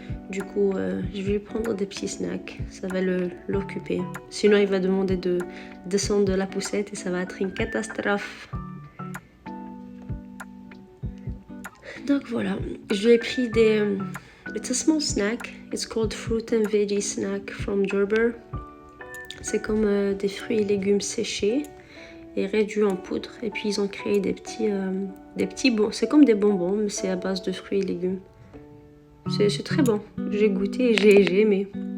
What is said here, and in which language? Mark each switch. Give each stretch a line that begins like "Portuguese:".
French: Du coup, je vais lui prendre des petits snacks. Ça va l'occuper. Sinon, il va demander de descendre de la poussette et ça va être une catastrophe. Donc voilà, je lui ai pris des...
English: it's a small snack. It's called fruit and veggie snack from Gerber.
French: C'est comme des fruits et légumes séchés et réduits en poudre. Et puis ils ont créé des petits bonbons. C'est comme des bonbons, mais c'est à base de fruits et légumes. C'est très bon. J'ai goûté et j'ai aimé.